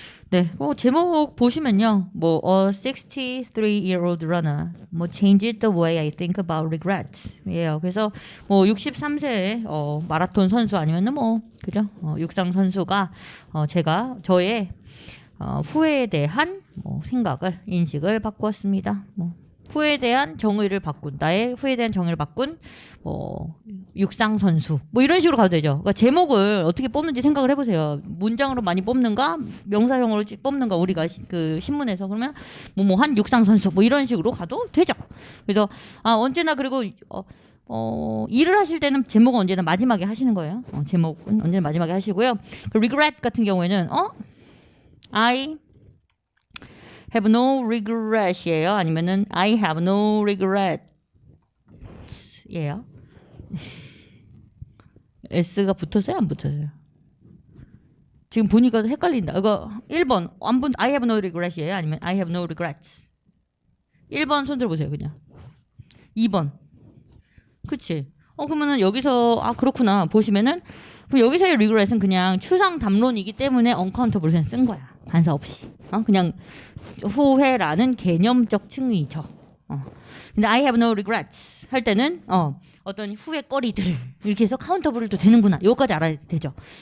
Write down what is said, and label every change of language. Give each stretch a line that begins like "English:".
Korean: 네, 제목 보시면요,
English: a 63-year-old runner, changed the way I think about regret.
Korean: 예요. 그래서 63세의 마라톤 선수 아니면은 그죠? 육상 선수가 저의 후회에 대한 생각을 인식을 바꾸었습니다. 후회에 대한 정의를 바꾼 나의 후회에 대한 정의를 바꾼 육상 선수 이런 식으로 가도 되죠. 그러니까 제목을 어떻게 뽑는지 생각을 해보세요. 문장으로 많이 뽑는가 명사형으로 뽑는가 우리가 그 신문에서 그러면 한 육상 선수 이런 식으로 가도 되죠. 그래서 언제나 그리고 일을 하실 때는 제목은 언제나 마지막에 하시는 거예요. 제목은 언제나 마지막에 하시고요. regret 같은 경우에는
English: I have no regret
Korean: 이에요. 아니면은
English: I have no regrets
Korean: 예요. S가 붙었어요? 안 붙었어요? 지금 보니까 헷갈린다. 이거 1번
English: I have no regret
Korean: 이에요? 아니면
English: I have no regrets?
Korean: 1번 손 들어보세요. 그냥 2번 그치? 그러면은 여기서 그렇구나 보시면은 그럼 여기서의 regret은 그냥 추상 담론이기 때문에 uncountable 쓴 거야. 관사 없이. 그냥 후회라는 개념적 층이죠. 근데
English: I have no regrets
Korean: 할 때는 어떤 후회거리들을 이렇게 해서 카운터블도 되는구나. 이거까지 알아야 되죠.